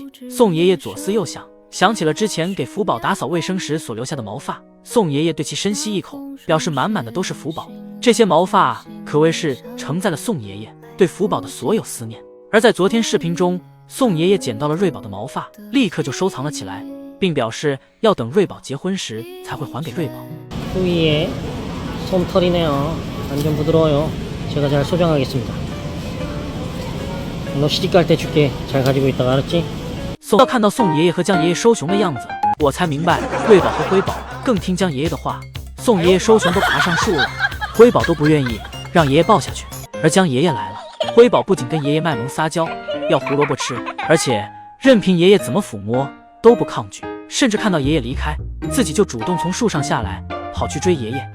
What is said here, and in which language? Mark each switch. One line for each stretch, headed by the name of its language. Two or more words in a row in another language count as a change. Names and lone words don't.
Chinese: 宋爷爷左思右想，想起了之前给福宝打扫卫生时所留下的毛发，宋爷爷对其深吸一口，表示满满的都是福宝。这些毛发可谓是承载了宋爷爷对福宝的所有思念。而在昨天視频中，宋爷爷捡到了瑞宝的毛发，立刻就收藏了起来，并表示要等瑞宝结婚时才会还给瑞宝。
Korean: 후위에 솜털이네요. 완전 부드러워요. 제가 잘 소장하겠습니다. 너 시집갈 때 줄게. 잘 가지고 있다가 알았지?
Chinese: 宋看到宋爷爷和江爷爷收熊的样子，我才明白瑞宝和辉宝更听江爷爷的话。宋爷爷收熊都爬上树了，辉宝都不愿意让爷爷抱下去，而江爷爷来了，辉宝不仅跟爷爷卖萌撒娇要胡萝卜吃，而且任凭爷爷怎么抚摸都不抗拒，甚至看到爷爷离开，自己就主动从树上下来跑去追爷爷。